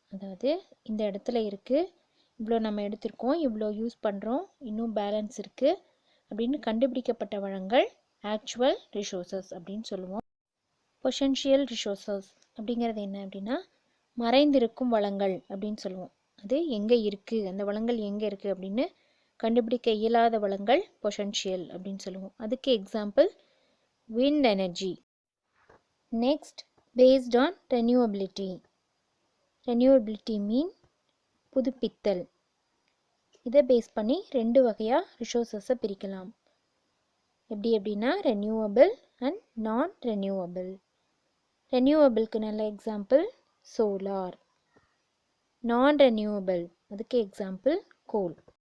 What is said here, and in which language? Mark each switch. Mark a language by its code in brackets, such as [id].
[ta] அதாவது இந்த இடத்துல இருக்குது, இவ்வளோ நம்ம எடுத்திருக்கோம், இவ்வளோ யூஸ் பண்ணுறோம், இன்னும் பேலன்ஸ் இருக்குது அப்படின்னு கண்டுபிடிக்கப்பட்ட வளங்கள் ஆக்சுவல் ரிசோர்ஸஸ் அப்படின்னு சொல்லுவோம். பொட்டன்ஷியல் ரிசோர்ஸஸ் அப்படிங்கிறது என்ன அப்படின்னா மறைந்திருக்கும் வளங்கள் அப்படின்னு சொல்லுவோம். அது எங்கே இருக்குது, அந்த வளங்கள் எங்கே இருக்குது அப்படின்னு கண்டுபிடிக்க இயலாத வளங்கள் பொட்டன்ஷியல் அப்படின்னு சொல்லுவோம். அதுக்கு [en] Example wind energy. Next, based on renewability. Renewability mean புதுப்பித்தல். [ta] இதை பேஸ் பண்ணி ரெண்டு வகையாக ரிசோர்ஸஸை பிரிக்கலாம். எப்படி அப்படின்னா ரெனியூவபிள் அண்ட் நான் ரெனியூவபிள். [en] ரெனியூவபிள்க்கு நல்ல example solar. Non renewable [ta] அதுக்கு [en] Example coal.